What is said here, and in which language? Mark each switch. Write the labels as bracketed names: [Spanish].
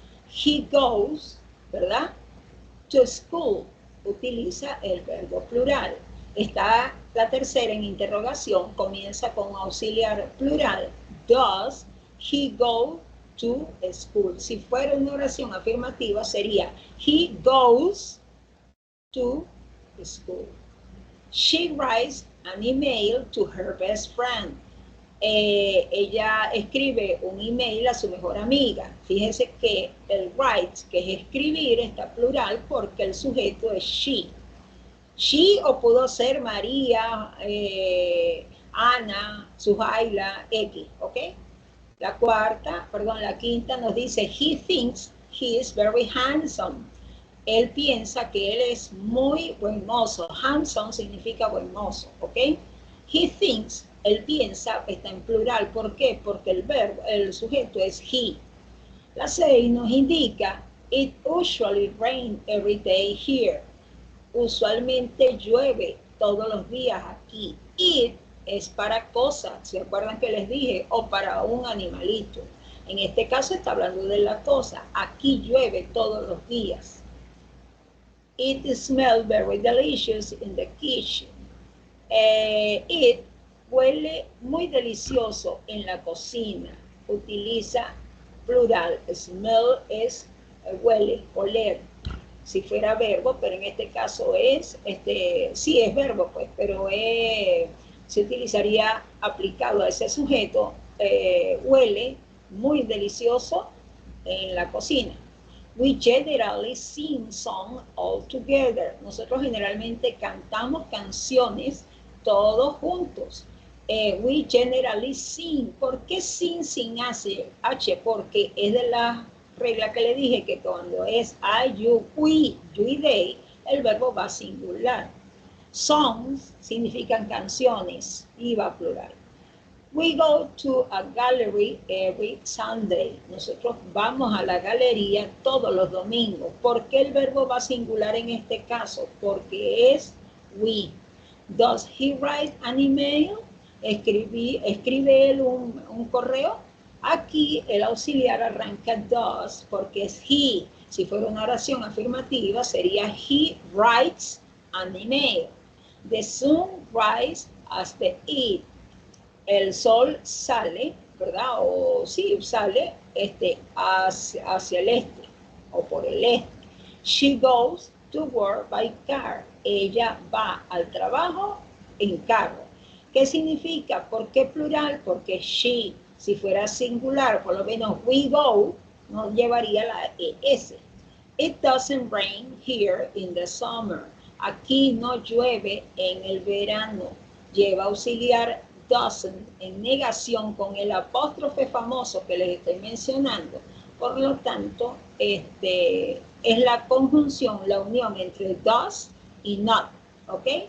[English] He goes, [Spanish] ¿verdad? [English] To school, [Spanish] utiliza el verbo plural. Está la tercera en interrogación, comienza con auxiliar plural. [English] Does he go to school? [Spanish] Si fuera una oración afirmativa sería [English] he goes to school. She writes an email to her best friend. [Spanish] Ella escribe un email a su mejor amiga. Fíjense que el write, que es escribir, está plural porque el sujeto es she. She o pudo ser María, Ana, Suhaila, X, ¿ok? La quinta nos dice, [English] he thinks he is very handsome. [Spanish] Él piensa que él es muy buen mozo. Handsome significa buen mozo, ¿ok? [English] He thinks, [Spanish] él piensa, está en plural. ¿Por qué? Porque el sujeto es he. La 6 nos indica, [English] it usually rains every day here. [Spanish] Usualmente llueve todos los días aquí. It es para cosas, ¿se acuerdan que les dije? O para un animalito. En este caso está hablando de la cosa. Aquí llueve todos los días. [English] It smells very delicious in the kitchen. [Spanish] It huele muy delicioso en la cocina. Utiliza plural. Smell es huele, oler. Si fuera verbo, pero en este caso es, sí es verbo, pues, pero se utilizaría aplicado a ese sujeto, huele muy delicioso en la cocina. [English] We generally sing songs all together. [Spanish] Nosotros generalmente cantamos canciones todos juntos. [English] We generally sing. [Spanish] ¿Por qué sing sin H? Porque es de la regla que le dije que cuando es I, you, we, you y they, el verbo va singular. Songs significan canciones y va plural. [English] We go to a gallery every Sunday. [Spanish] Nosotros vamos a la galería todos los domingos. ¿Por qué el verbo va singular en este caso? Porque es we. [English] Does he write an email? [Spanish] escribe él un correo. Aquí el auxiliar arranca does porque es he. Si fuera una oración afirmativa sería [English] he writes an email. The sun rises as the it. [Spanish] El sol sale, ¿verdad? O sí, sale hacia el este o por el este. [English] She goes to work by car. [Spanish] Ella va al trabajo en carro. ¿Qué significa? ¿Por qué plural? Porque she, si fuera singular, por lo menos we go, no llevaría la ES. [English] It doesn't rain here in the summer. [Spanish] Aquí no llueve en el verano. Lleva auxiliar doesn't en negación con el apóstrofe famoso que les estoy mencionando. Por lo tanto, es la conjunción, la unión entre does y not, ¿ok?